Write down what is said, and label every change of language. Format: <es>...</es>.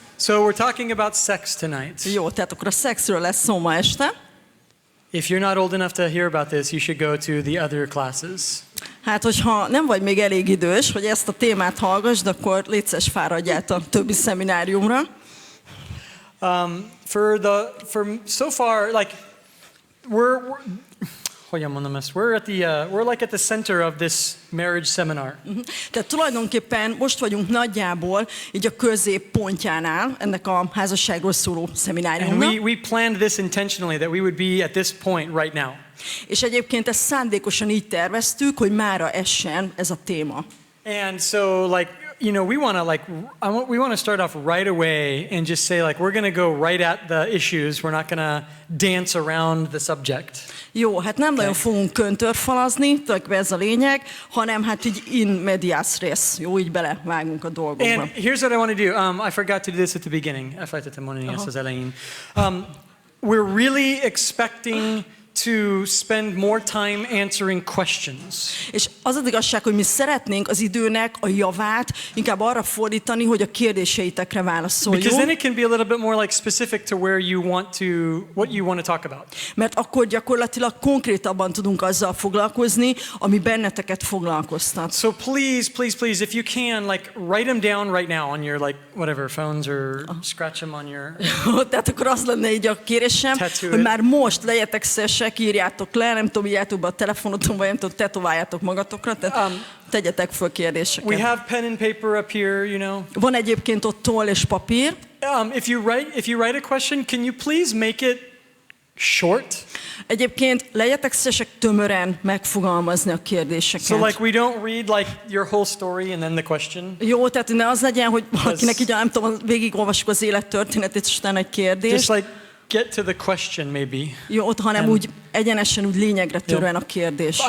<en>So we're talking about sex tonight.</en> <hu>Jó, tehát akkor a szexről lesz szó ma este.</hu> <en>If you're not old enough to hear about this, you should go to the other classes.</en> <hu>Hát, hogyha nem vagy még elég idős, hogy ezt a témát hallgassd, akkor légy szíves, fáradj át a többi szemináriumra.</hu> <en>For so far, like we're</en> <hu>hogyan mondom ezt?</hu> <en>We're like at the center of this marriage seminar.</en> <hu>Tehát tulajdonképpen most vagyunk nagyjából így a középpontjánál ennek a házasságról szóló</hu> <en>And</en> <hu>szemináriumnak.</hu> <en>we planned this intentionally that we would be at this point right now.</en> <hu>És egyébként ezt szándékosan így terveztük, hogy mára essen ez a téma.</hu> <en>And so like, you know, we want to start off right away and just say like we're going to go right at the issues. We're not going to dance around the subject.</en> <hu>Jó, hát nem nagyon fogunk köntörfalazni, tulajdonképpen ez a lényeg, hanem hát így in medias res. Jó, így belevágunk a dolgokba.</hu> <en>And here's what I want to do. I forgot to do this at the beginning.</en> <hu>Elfelejtettem mondani ezt az elején.</hu> <en>We're really expecting to spend more time answering questions.</en> <hu>És az az igazság, hogy mi szeretnénk az időnek a javát inkább arra fordítani, hogy a kérdéseitekre válaszoljon.</hu> <en>Because then it can be a little bit more like specific to where you want to, what you want to talk about.</en> <hu>Mert akkor gyakorlatilag konkrétabban tudunk azzal foglalkozni, ami benneteket foglalkoztat.</hu> <en>So please, if you can, like write them down right now on your like whatever phones or scratch them on your.</en> <hu>Tehát akkor az lenne így a kérésem,</hu> <en>Tattoo</en> <hu>hogy</hu> <en>it.</en> <hu>már most legyetek szesek, írjátok le, nem tudom, írjátok be a telefonoton, vagy nem tudom, tetováljátok magatokra, tehát tegyetek föl kérdéseket.</hu> <en>We have pen and paper up here, you know.</en> <hu>Van egyébként ott toll és papír.</hu> <en>If you write a question, can you please make it short?</en> <hu>Egyébként legyetek szesek tömören megfogalmazni a kérdéseket.</hu> <en>So like we don't read like your whole story and then the question.</en> <hu>Jó, tehát ne az legyen, hogy valakinek így, nem tudom, végigolvassuk az élettörténetét, és utána egy kérdés.</hu> <en>Just like get to the question maybe.</en> <hu>Jó, hanem úgy egyenesen, úgy lényegre törően a kérdés.</hu>